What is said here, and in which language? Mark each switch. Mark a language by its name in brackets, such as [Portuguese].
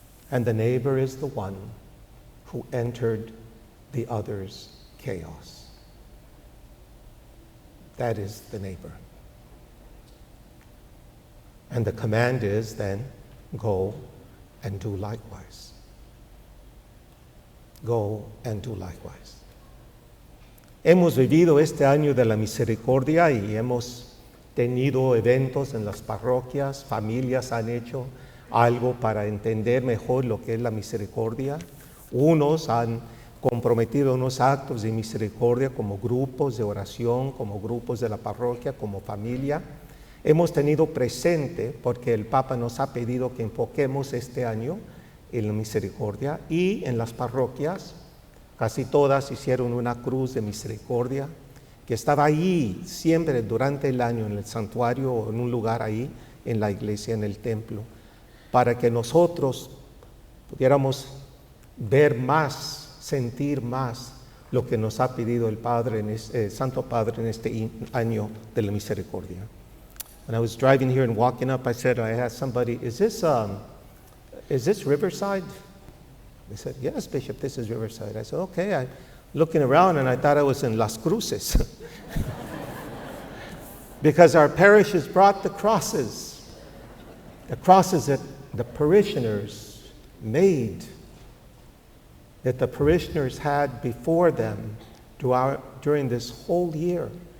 [English] And the neighbor is the one who entered the other's chaos. That is the neighbor. And the command is then, go and do likewise. Go and do likewise. [Spanish] Hemos vivido este año de la misericordia y hemos tenido eventos en las parroquias, familias han hecho algo para entender mejor lo que es la misericordia. Unos han comprometido unos actos de misericordia como grupos de oración, como grupos de la parroquia, como familia. Hemos tenido presente, porque el Papa nos ha pedido que enfoquemos este año en la misericordia, y en las parroquias, casi todas hicieron una cruz de misericordia, que estaba ahí siempre durante el año en el santuario o en un lugar ahí, en la iglesia, en el templo, para que nosotros pudiéramos ver más, sentir más lo que nos ha pedido el Padre, Santo Padre, en este año de la misericordia. [English] When I was driving here and walking up, I asked somebody, is this Riverside? They said, yes, Bishop, this is Riverside. I said, okay. I'm looking around and I thought I was in Las Cruces. Because our parish has brought the crosses that the parishioners made, that the parishioners had before them during this whole year.